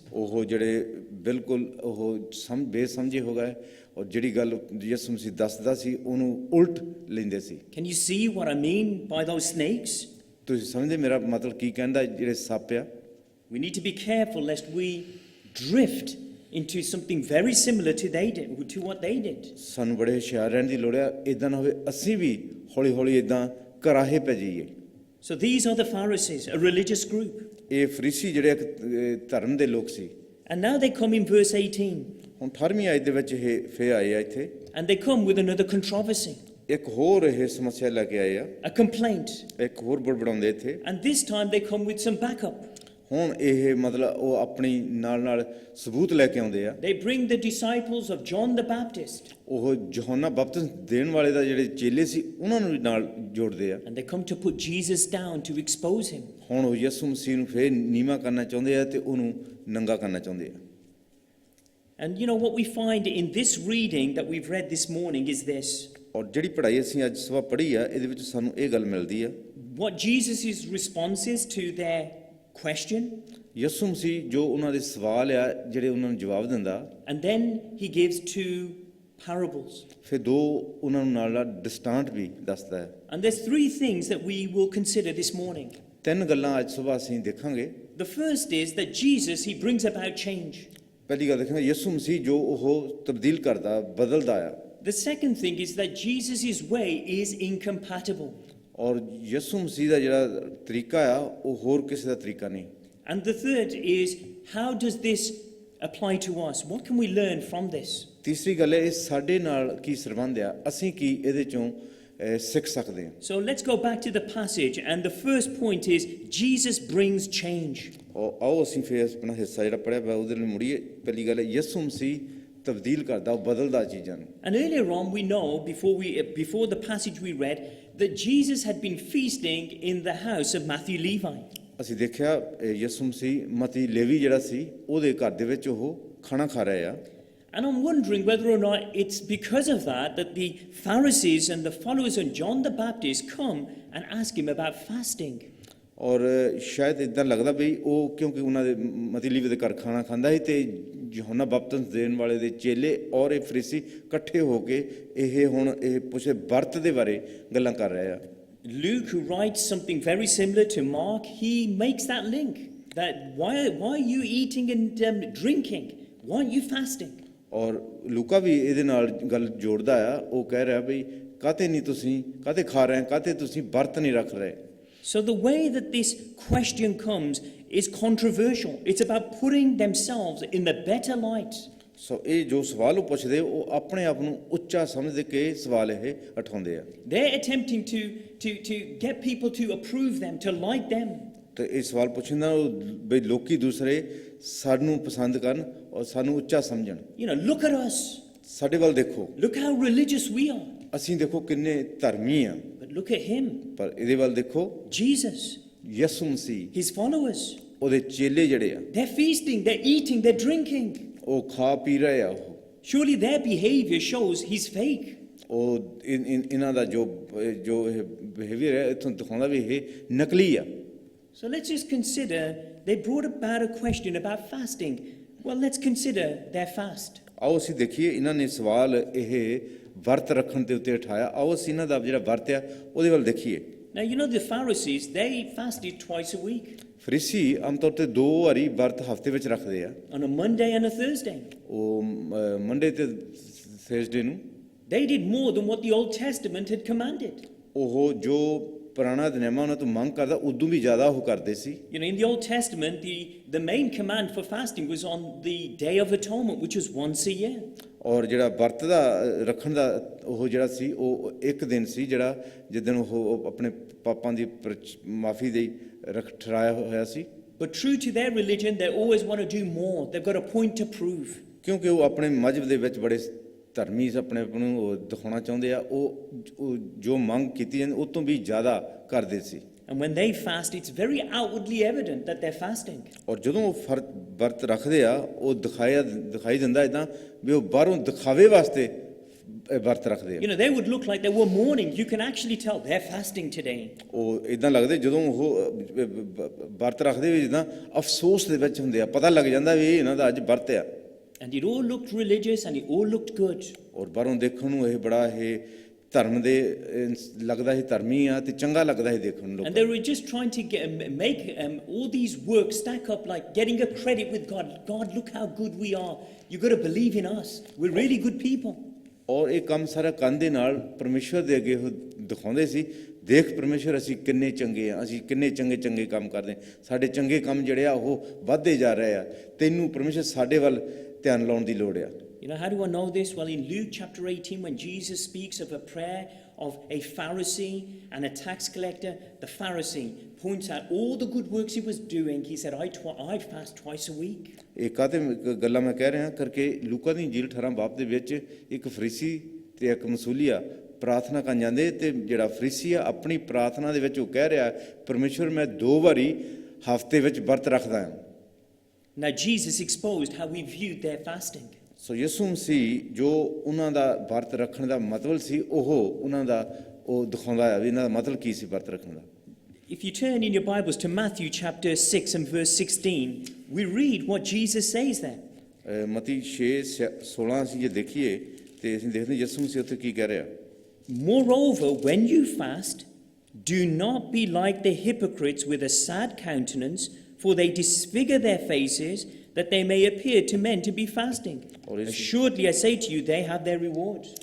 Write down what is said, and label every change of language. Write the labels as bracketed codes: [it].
[pa] ਉਹ ਜਿਹੜੇ ਬਿਲਕੁਲ ਉਹ ਬੇਸਮਝੇ ਹੋ ਗਏ ਔਰ ਜਿਹੜੀ ਗੱਲ ਯਿਸੂ ਮਸੀਹ ਦੱਸਦਾ ਸੀ ਉਹਨੂੰ ਉਲਟ ਲੈਂਦੇ ਸੀ। [en] Can you see what I mean by those snakes? [pa] ਤੁਸੀਂ ਸਮਝਦੇ ਮੇਰਾ ਮਤਲਬ ਕੀ ਕਹਿੰਦਾ? ਜਿਹੜੇ ਸੱਪ ਆ, [en] We need to be careful lest we drift into something very similar to what they did. [pa] ਸਾਨੂੰ ਬੜੇ ਹੁਸ਼ਿਆਰ ਰਹਿਣ ਦੀ ਲੋੜ ਆ, ਇਦਾਂ ਨਾ ਹੋਵੇ ਅਸੀਂ ਵੀ ਹੌਲੀ ਹੌਲੀ ਇਦਾਂ ਕਰਾਹੇ ਪੈ ਜਾਈਏ। [en] So these are the Pharisees, a religious group. [pa] ਇਹ ਫਰੀਸੀ ਜਿਹੜੇ ਇੱਕ ਧਰਮ ਦੇ ਲੋਕ ਸੀ। [en] And now they come in verse 18. [pa] ਹੁਣ 18ਵੀਂ ਆਇਤ ਦੇ ਵਿੱਚ ਇਹ ਫੇਰ ਆਏ ਆ ਇੱਥੇ। [en] And they come with another controversy, [pa] ਇੱਕ ਹੋਰ ਇਹ ਸਮੱਸਿਆ ਲੈ ਕੇ ਆਏ ਆ, [en] a complaint. [pa] ਇੱਕ ਹੋਰ ਬੜਬੜਾਉਂਦੇ ਇੱਥੇ। [en] And this time they come with some backup. [pa] ਹੁਣ ਇਹ ਮਤਲਬ ਉਹ ਆਪਣੀ ਨਾਲ ਸਬੂਤ ਲੈ ਕੇ ਆਉਂਦੇ ਆ। [en] They bring the disciples of John the Baptist. [pa] ਉਹ ਯਹੋਨਾ ਬਪਤਿਸਮ ਦੇਣ ਵਾਲੇ ਦਾ ਜਿਹੜੇ ਚੇਲੇ ਸੀ ਉਹਨਾਂ ਨੂੰ ਵੀ ਨਾਲ ਜੋੜਦੇ ਆ। [en] And they come to put Jesus down to expose him. [pa] ਹੁਣ ਉਹ ਯਿਸੂ ਮਸੀਹ ਨੂੰ ਫੇਰ ਨੀਵਾਂ ਕਰਨਾ ਚਾਹੁੰਦੇ ਆ ਤੇ ਉਹਨੂੰ ਨੰਗਾ ਕਰਨਾ ਚਾਹੁੰਦੇ ਆ। [en] And you know what we find in this reading that we've read this morning is this. [pa] ਔਰ ਜਿਹੜੀ ਪੜ੍ਹਾਈ ਅਸੀਂ ਅੱਜ ਸਵੇਰ ਪੜ੍ਹੀ ਆ ਇਹਦੇ ਵਿੱਚ ਸਾਨੂੰ ਇਹ ਗੱਲ ਮਿਲਦੀ ਆ। [en] What Jesus' responses to their question, [pa] ਯਿਸੂ ਮਸੀਹ ਜੋ ਉਹਨਾਂ ਦੇ ਸਵਾਲ ਆ ਜਿਹੜੇ ਉਹਨਾਂ ਨੂੰ ਜਵਾਬ ਦਿੰਦਾ, [en] and then he gives two parables. [pa] ਫਿਰ ਦੋ ਉਹਨਾਂ ਨੂੰ ਨਾਲ ਡਿਸਟਾਂਟ ਵੀ ਦੱਸਦਾ ਹੈ। [en] And there's three things that we will consider this morning. [pa] ਤਿੰਨ ਗੱਲਾਂ ਅੱਜ ਸਵੇਰ ਅਸੀਂ ਦੇਖਾਂਗੇ। [en] The first is that Jesus, he brings about change. [pa] ਪਹਿਲੀ ਗੱਲ ਦੇਖਾਂਗੇ ਯਿਸੂ ਮਸੀਹ ਜੋ ਉਹ ਤਬਦੀਲ ਕਰਦਾ, ਬਦਲਦਾ ਆ। [en] The second thing is that Jesus' way is incompatible. [pa] ਔਰ ਯਿਸੂ ਮਸੀਹ ਦਾ ਜਿਹੜਾ ਤਰੀਕਾ ਆ ਉਹ ਹੋਰ ਕਿਸੇ ਦਾ ਤਰੀਕਾ ਨਹੀਂ। [en] And the third is, how does this apply to us? What can we learn from this? [pa] ਤੀਸਰੀ ਗੱਲ ਹੈ ਇਹ ਸਾਡੇ ਨਾਲ ਕੀ ਸੰਬੰਧ ਆ, ਅਸੀਂ ਕੀ ਇਹਦੇ ਚੋਂ ਸਿੱਖ ਸਕਦੇ ਹਾਂ। [en] So let's go back to the passage, and the first point is Jesus brings change. [pa] ਆਓ ਅਸੀਂ ਫਿਰ ਆਪਣਾ ਹਿੱਸਾ ਜਿਹੜਾ ਪੜ੍ਹਿਆ ਵਾ ਉਹਦੇ ਨਾਲ ਮੁੜੀਏ। ਪਹਿਲੀ ਗੱਲ ਹੈ ਯਿਸੂ ਮਸੀਹ ਤਬਦੀਲ ਕਰਦਾ, ਉਹ ਬਦਲਦਾ ਚੀਜ਼ਾਂ ਨੂੰ। [en] And earlier on we know, before the passage we read, that Jesus had been feasting in the house of Matthew Levi. [pa] ਅਸੀਂ ਦੇਖਿਆ ਯਿਸੂ ਮਸੀਹ ਮਤੀ ਲੇਵੀ ਜਿਹੜਾ ਸੀ ਉਹਦੇ ਘਰ ਦੇ ਵਿੱਚ ਉਹ ਖਾਣਾ ਖਾ ਰਿਹਾ ਆ। [en] And I'm wondering whether or not it's because of that the Pharisees and the followers of John the Baptist come and ask him about fasting. [pa] ਔਰ ਸ਼ਾਇਦ ਇਦਾਂ ਲੱਗਦਾ ਵੀ ਉਹ ਕਿਉਂਕਿ ਉਹਨਾਂ ਦੇ ਮਤੀ ਲੇਵੀ ਦੇ ਘਰ ਖਾਣਾ ਖਾਂਦਾ ਸੀ ਤੇ ਯਹੋਨਾ ਬਪਤਿਸਮ ਦੇਣ ਵਾਲੇ ਦੇ ਚੇਲੇ ਔਰ ਇਹ ਫਰੀਸੀ ਇਕੱਠੇ ਹੋ ਕੇ ਇਹ ਹੁਣ ਇਹ ਪੁੱਛੇ ਵਰਤ ਦੇ ਬਾਰੇ ਗੱਲਾਂ ਕਰ ਰਹੇ ਆ। [en] Luke, who writes something very similar to Mark, he makes that link that why are you eating and drinking? Why aren't you fasting? [pa] ਔਰ ਲੂਕਾ ਵੀ ਇਹਦੇ ਨਾਲ ਗੱਲ ਜੋੜਦਾ ਆ। ਉਹ ਕਹਿ ਰਿਹਾ ਵੀ ਕਾਹਤੇ ਨਹੀਂ ਤੁਸੀਂ ਕਾਹਤੇ ਖਾ ਰਹੇ, ਕਾਹਤੇ ਤੁਸੀਂ ਵਰਤ ਨਹੀਂ ਰੱਖ ਰਹੇ। [en] So the way that this question comes is controversial. It's about putting themselves in the better light. [pa] ਸੋ ਇਹ ਜੋ ਸਵਾਲ ਉਹ ਪੁੱਛਦੇ ਉਹ ਆਪਣੇ ਆਪ ਨੂੰ ਉੱਚਾ ਸਮਝ ਕੇ ਸਵਾਲ ਇਹ ਉਠਾਉਂਦੇ ਆ। [en] They're attempting to get people to approve them, to like them. [pa] ਤੇ ਇਹ ਸਵਾਲ ਪੁੱਛਣਾ ਵੀ ਲੋਕੀ ਦੂਸਰੇ ਸਾਨੂੰ ਪਸੰਦ ਕਰਨ ਔਰ ਸਾਨੂੰ ਉੱਚਾ ਸਮਝਣ। [en] You know, look at us. [pa] ਸਾਡੇ ਵੱਲ ਦੇਖੋ, [en] Look how religious we are. [pa] ਅਸੀਂ ਦੇਖੋ ਕਿੰਨੇ ਧਰਮੀ ਆ। [en] But look at him, [pa] ਪਰ ਇਹਦੇ ਵੱਲ ਦੇਖੋ [en] Jesus, [pa] ਯਿਸੂ ਮਸੀਹ, [en] his followers. [pa] ਉਹਦੇ ਚੇਲੇ ਜਿਹੜੇ ਆ [en] They're feasting, they're eating, they're drinking. [pa] ਉਹ ਖਾ ਪੀ ਰਹੇ ਆ। ਉਹ [en] Surely their behavior shows he's fake. [pa] ਉਹ ਇਹਨਾਂ ਦਾ ਜੋ ਇਹ ਬਿਹੇਵੀਅਰ ਹੈ ਇੱਥੋਂ ਦਿਖਾਉਂਦਾ ਵੀ ਇਹ ਨਕਲੀ ਆ। [en] So let's just consider, they brought about a question about fasting. Well, let's consider their fast. [pa] ਆਓ ਅਸੀਂ ਦੇਖੀਏ ਇਹਨਾਂ ਨੇ ਸਵਾਲ ਇਹ ਵਰਤ ਰੱਖਣ ਦੇ ਉੱਤੇ ਉਠਾਇਆ। ਆਓ ਅਸੀਂ ਇਹਨਾਂ ਦਾ ਜਿਹੜਾ ਵਰਤ ਆ ਉਹਦੇ ਵੱਲ ਦੇਖੀਏ। [en] Now, you know, the Pharisees, they fasted twice a week, [pa] Pharisee ਆਮ ਤੌਰ ਤੇ 2 ਵਾਰੀ ਵਰਤ ਹਫਤੇ ਵਿੱਚ ਰੱਖਦੇ ਆ, [en] on a Monday and a Thursday. [pa] ਉਹ ਮੰਡੇ ਤੇ ਥਰਸਡੇ ਨੂੰ। [en] They did more than what the Old Testament had commanded. [pa] ਉਹ ਜੋ ਪੁਰਾਣਾ ਨਿਯਮਾਂ ਉਹਨਾਂ ਤੋਂ ਮੰਗ ਕਰਦਾ ਉਦੋਂ ਵੀ ਜ਼ਿਆਦਾ ਉਹ ਕਰਦੇ ਸੀ। [en] You know, in the Old Testament, the main command for fasting was on the Day of Atonement, which was once a year. [pa] ਔਰ ਜਿਹੜਾ ਵਰਤ ਦਾ ਰੱਖਣ ਦਾ ਉਹ ਜਿਹੜਾ ਸੀ ਉਹ ਇੱਕ ਦਿਨ ਸੀ ਜਿਹੜਾ ਜਿੱਦਣ ਉਹ ਆਪਣੇ ਪਾਪਾਂ ਦੀ ਮਾਫੀ ਦੇ ਠਹਿਰਾਇਆ ਹੋਇਆ ਸੀ। [en] But true to their religion, they always want to do more. They've got a point to prove. [pa] ਕਿਉਂਕਿ ਉਹ ਆਪਣੇ ਮਜ਼ਹਬ ਦੇ ਵਿੱਚ ਬੜੇ ਧਰਮੀ ਆਪਣੇ ਆਪ ਨੂੰ ਉਹ ਦਿਖਾਉਣਾ ਚਾਹੁੰਦੇ ਆ, ਉਹ ਜੋ ਮੰਗ ਕੀਤੀ ਜਾਂਦੀ ਉਹ ਤੋਂ ਵੀ ਜ਼ਿਆਦਾ ਕਰਦੇ ਸੀ। [en] And when they fast, it's very outwardly evident that they're fasting. [pa] ਔਰ ਜਦੋਂ ਉਹ ਵਰਤ ਰੱਖਦੇ ਆ ਉਹ ਦਿਖਾਈ ਦਿੰਦਾ ਇੱਦਾਂ ਵੀ ਉਹ ਬਾਹਰੋਂ ਦਿਖਾਵੇ ਵਾਸਤੇ ਵਰਤ ਰੱਖਦੇ ਆ। [en] You know, they would look like they were mourning. You can actually tell they're fasting today. [pa] ਉਹ ਇੱਦਾਂ ਲੱਗਦੇ ਜਦੋਂ ਉਹ ਵਰਤ ਰੱਖਦੇ ਵੀ ਜਿੱਦਾਂ ਅਫਸੋਸ ਦੇ ਵਿੱਚ ਹੁੰਦੇ ਆ, ਪਤਾ ਲੱਗ ਜਾਂਦਾ ਵੀ ਇਹਨਾਂ ਦਾ ਅੱਜ ਵਰਤ ਆ। [en] And it all looked religious and it all looked good. [pa] ਔਰ ਬਾਹਰੋਂ ਦੇਖਣ ਨੂੰ ਇਹ ਬੜਾ ਇਹ ਧਰਮ ਦੇ ਲੱਗਦਾ ਸੀ, ਧਰਮੀ ਆ ਤੇ ਚੰਗਾ ਲੱਗਦਾ ਸੀ ਦੇਖਣ ਨੂੰ। [en] And they were just trying to make all these works stack up, like getting a credit with God. God, look how good we are. You've got to believe in us. We're really good people. [pa] ਔਰ ਇਹ ਕੰਮ ਸਾਰਾ ਕੰਨ ਦੇ ਨਾਲ ਪਰਮੇਸ਼ਵਰ ਦੇ ਅੱਗੇ ਉਹ ਦਿਖਾਉਂਦੇ ਸੀ, ਦੇਖ ਪਰਮੇਸ਼ਵਰ ਅਸੀਂ ਕਿੰਨੇ ਚੰਗੇ ਆ, ਅਸੀਂ ਕਿੰਨੇ ਚੰਗੇ ਕੰਮ ਕਰਦੇ, ਸਾਡੇ ਚੰਗੇ ਕੰਮ ਜਿਹੜੇ ਆ ਉਹ ਵੱਧਦੇ ਜਾ ਰਹੇ ਆ, ਤੈਨੂੰ ਪਰਮੇਸ਼ਵਰ ਸਾਡੇ ਵੱਲ ਧਿਆਨ ਲਾਉਣ ਦੀ ਲੋੜ ਆ। [en] You know, how do I know this? Well, in Luke chapter 18, when Jesus speaks of a prayer of a Pharisee and a tax collector, the Pharisee points out all the good works he was doing. He said, I fast twice a week. [pa] ਇਹ ਕਾਹਤੇ ਗੱਲਾਂ ਮੈਂ ਕਹਿ ਰਿਹਾ ਕਰਕੇ ਲੂਕਾ ਦੀ ਇੰਜੀਲ 18 ਬਾਬ ਦੇ ਵਿੱਚ ਇੱਕ ਫਰੀਸੀ ਤੇ ਇੱਕ ਮਸੂਲੀਆ ਪ੍ਰਾਰਥਨਾ ਕਰਨ ਜਾਂਦੇ ਤੇ ਜਿਹੜਾ ਫਰੀਸੀ ਆ ਆਪਣੀ ਪ੍ਰਾਰਥਨਾ ਦੇ ਵਿੱਚ ਉਹ ਕਹਿ ਰਿਹਾ ਪਰਮੇਸ਼ਵਰ ਮੈਂ 2 ਵਾਰੀ ਹਫ਼ਤੇ ਵਿੱਚ ਵਰਤ ਰੱਖਦਾ ਹਾਂ। [en] Now, Jesus exposed how we viewed their fasting. [pa] ਸੋ ਯਿਸੂ ਮਸੀਹ ਜੋ ਉਹਨਾਂ ਦਾ ਵਰਤ ਰੱਖਣ ਦਾ ਮਤਲਬ ਸੀ ਉਹ ਉਹਨਾਂ ਦਾ ਉਹ ਦਿਖਾਉਂਦਾ ਹੈ ਵੀ ਇਹਨਾਂ ਦਾ ਮਤਲਬ ਕੀ ਸੀ ਵਰਤ ਰੱਖਣ ਦਾ। [en] If you turn in your Bibles to Matthew chapter 6 and verse 16, we read what Jesus says there. [pa] ਮਤੀ 6:16 ਅਸੀਂ ਜੇ ਦੇਖੀਏ ਤੇ ਅਸੀਂ ਦੇਖਦੇ ਯਿਸੂ ਮਸੀਹ ਉੱਥੇ ਕੀ ਕਹਿ ਰਿਹਾ। [en] Moreover, when you fast, do not be like the hypocrites with a sad countenance, for they disfigure their faces, that they may appear to men to be fasting. Assuredly, I say to you, they have their reward.